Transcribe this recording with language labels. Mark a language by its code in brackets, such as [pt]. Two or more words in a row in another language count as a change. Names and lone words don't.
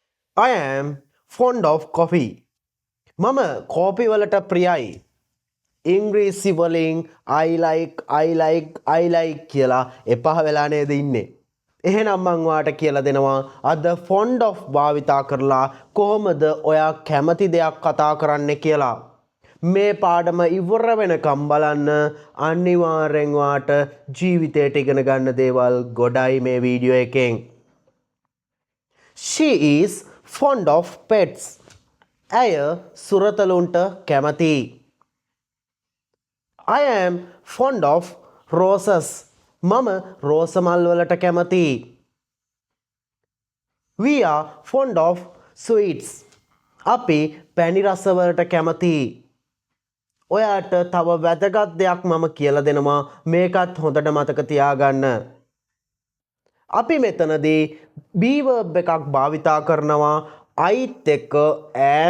[en] I am fond of coffee. [si] මම කෝපි වලට ප්‍රියයි. ඉංග්‍රීසි වලින් [en] I like [si] කියලා එපා වෙලා නේද ඉන්නේ. එහෙනම් මං ඔයාට කියලා දෙනවා අද [en] fond of [si] භාවිතා කරලා කොහොමද ඔයා කැමති දෙයක් කතා කරන්නේ කියලා. මේ පාඩම ඉවර වෙනකම් බලන්න අනිවාර්යෙන් ඔයාට ජීවිතේට ඉගෙන ගන්න දේවල් ගොඩයි මේ වීඩියෝ එකෙන්. [en] She is fond of pets. [si] ඇය සුරතලුන්ට කැමතියි. [en] I am fond of roses. [si] මම රෝස මල් වලට කැමතියි. [en] We are fond of sweets. [si] අපි පැණි රස වලට කැමතියි. ඔයාට තව වැදගත් දෙයක් මම කියලා දෙනවා. මේකත් හොඳට මතක තියාගන්න. අපි මෙතනදී [en] be verb [si] එකක් භාවිතා කරනවා අයිත් එක්ක am.